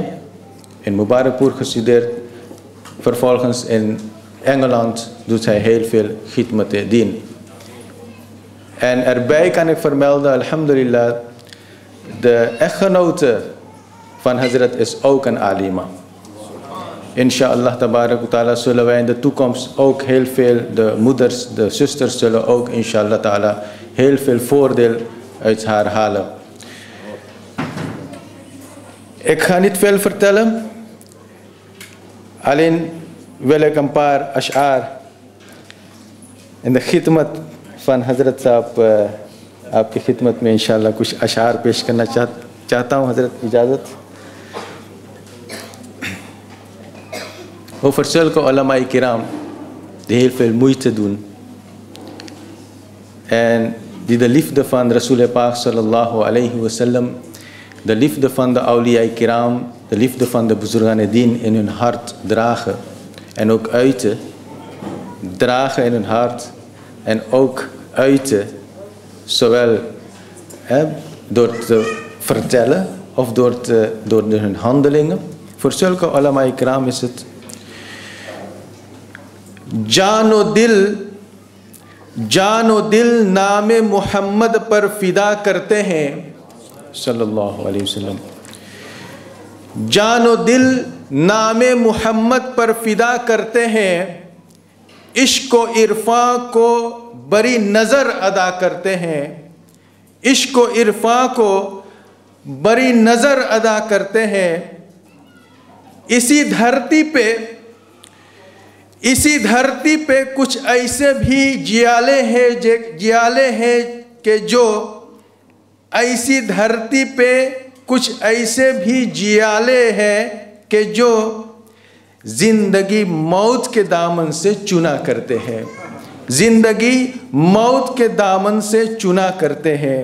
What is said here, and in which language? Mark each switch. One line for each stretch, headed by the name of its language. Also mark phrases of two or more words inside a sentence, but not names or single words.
Dutch: In Mubarakpur gestudeerd. Vervolgens in Engeland doet hij heel veel
Urdu: خدمت دین.
Dutch: En erbij kan ik vermelden, alhamdulillah, de echtgenote van Hazrat is ook een alima.
Arabic: إن شاء الله تبارك وتعالى
Dutch: zullen wij in de toekomst ook heel veel, de moeders, de zusters zullen ook
Arabic: إن شاء الله تعالى
Dutch: heel veel voordeel uit haar halen. Ik ga niet veel vertellen, alleen wil ik een paar ash'ar in de khidmat van Hazrat Saab
Urdu: آپ کی خدمت میں ان شاء اللہ کچھ اشعار پیش کرنا چاہتا ہوں حضرت اجازت.
Dutch: Over zulke
Urdu: علمائے کرام
Dutch: die heel veel moeite doen en die de liefde van
Urdu: رسول پاک
Arabic: صلى الله عليه وسلم,
Dutch: de liefde van de
Urdu: اولیائے کرام,
Dutch: de liefde van de buzurgan dien in hun hart dragen en ook uiten, dragen in hun hart en ook uiten, zowel door te vertellen of door hun handelingen. Voor zulke
Urdu: علمائے اکرام
Dutch: is het
Urdu: جان و دل نام محمد پر فدا کرتے ہیں
Arabic: صلى الله عليه وسلم.
Urdu: جان و دل نام محمد پر فدا کرتے ہیں، عشق و عرفان کو بڑی نظر ادا کرتے ہیں، عشق و عرفاں کو بڑی نظر ادا کرتے ہیں. اسی دھرتی پہ کچھ ایسے بھی جیالے ہیں کہ جو ایسی دھرتی پہ کچھ ایسے بھی جیالے ہیں کہ جو زندگی موت کے دامن سے چنا کرتے ہیں، زندگی موت کے دامن سے چنا کرتے ہیں.